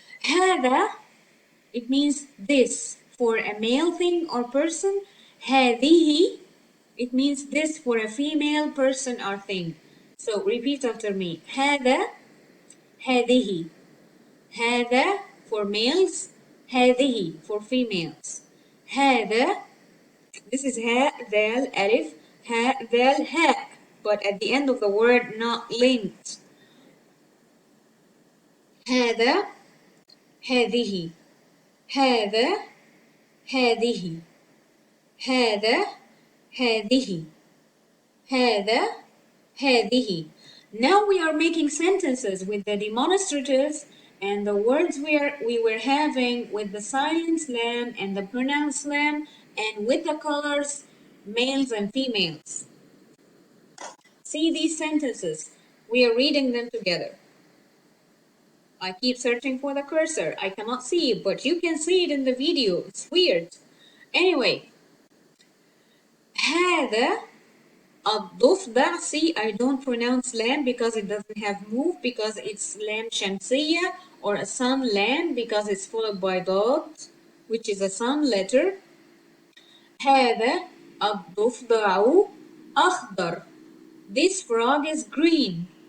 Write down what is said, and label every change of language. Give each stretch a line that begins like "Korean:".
English: هذا, it means this for a male thing or person. هذه, it means this for a female person or thing. So repeat after me.
Arabic: هذا. هذه.
English: هذا for males. هذه for females.
Arabic: هذا.
English: This is
Arabic: ها, ذال, ألف. ها, ذال, ها.
English: But at the end of the word, not linked.
Arabic: هذا. هذه. هذا. هذه. هذا. هذه. هذا. هذه.
English: Now we are making sentences with the demonstratives and the words we were having with the silent slam and the pronounced slam and with the colors males and females. See these sentences. We are reading them together. I keep searching for the cursor. I cannot see it, but you can see it in the video. It's weird. Anyway,
Arabic: هذا الضفدع.
English: See, I don't pronounce lamb because it doesn't have move, because it's lamb shamsiya, or a sun lamb because it's followed by dot, which is a sun letter.
Arabic: هذا الضفدع أخضر.
English: This frog is green.